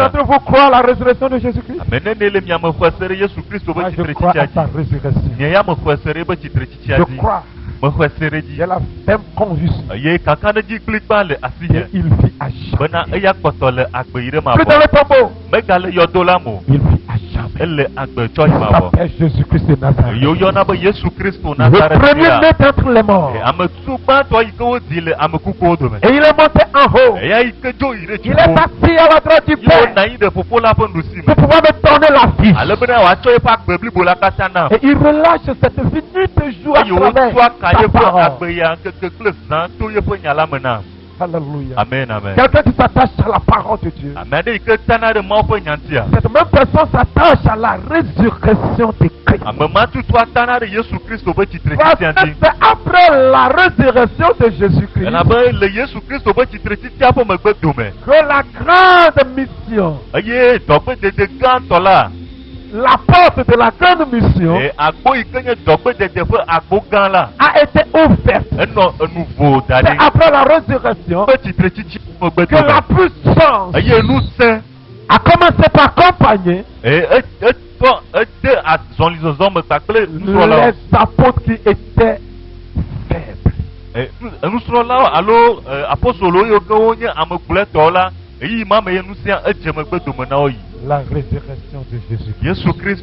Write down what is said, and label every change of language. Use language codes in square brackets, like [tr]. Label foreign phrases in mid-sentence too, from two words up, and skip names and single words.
[fr] d'entre vous croient à la résurrection de Jésus-Christ? [ee] Ame nene le miame xɔe se ɖe Yesu Kristo ƒe [fr] Moi, je crois [ee] tsitretsitsia [fr] à sa [ee] dzi. [fr] résurrection. [ee] Nye ya me xɔe se ɖe ebe tsitretsitsia [fr] Je [ee] dzi. [fr] crois. [ee] Mexɔe se ɖe [fr] J'ai [ee] dzi. [fr] la ferme conviction [ee] Eye kakaɖedzi kplikpa le asinye. [fr] qu'il vit à [ee] Bena [fr] jamais. [ee] eya kpɔtɔ le agbe yi ɖe [fr] Plus dans [ee] mavɔ. [fr] le tombeau. [ee] Megale yɔdo la me o. [fr] Il vit à jamais. [ee] Ele agbe tsɔ yi [fr] Il [ee] mavɔ. [fr] s'appelle Jésus-Christ de Nazareth. [ee] Yo yɔna be Yesu Kristo Le Nazaret [fr] premier [ee] la. [fr] né d'entre les morts. [ee] Ame tugbãtɔ yi ke wodi le ame kukuwo dome. [fr] Et il est monté en haut. [ee] Eya yi ke dzo yi ɖe [fr] Il est [ee] dziƒo. [fr] assis à la droite du [ee] Ye [fr] Père [ee] wòna anyi ɖe fofoa la ƒe ɖusime. [fr] pour pouvoir me donner la vie. [ee] Ale bena wòatsɔ yeƒe agbe blibo la katã nam. [fr] Et il relâche cette vie nuit et jour à [ee] Eye wotsɔ [fr] travers [ee] aka [fr] sa [ee] yeƒe [fr] parole. [ee] agbe ya ŋkeke kple zã to yeƒe nya la me nam. [fr] Alléluia. Amen amen. Quelqu'un qui s'attache à la parole de Dieu. [ee] Ame aɖe yi ke tana ɖe Mawu ƒe nya ŋutia. [fr] Cette même personne s'attache à la résurrection de Christ. [ee] Ame ma tutua tana ɖe Yesu Kristo ƒe [fr] Parce [ee] tsitretsitsia [fr] que [ee] dzi. [fr] c'est après la résurrection de Jésus-Christ [ee] Elabe le Yesu Kristo ƒe tsitretsitsia ƒe megbe dome. [fr] que la grande mission, [ee] Eye dɔgbedede gãtɔ la. [fr] la porte de la grande mission [ee] Agbo yi ke nye dɔgbedede ƒe agbo gã la. [fr] a été ouverte. [ee] Enɔ enu vo da [fr] C'est [ee] ɖi. [fr] après la résurrection [ee] Ƒe tsitretsitsia ƒe megbe [fr] que la [ee] dome. [fr] puissance [ee] Eye ŋusẽ [fr] a commencé par accompagner les apôtres qui étaient faibles. La résurrection de Jésus-Christ.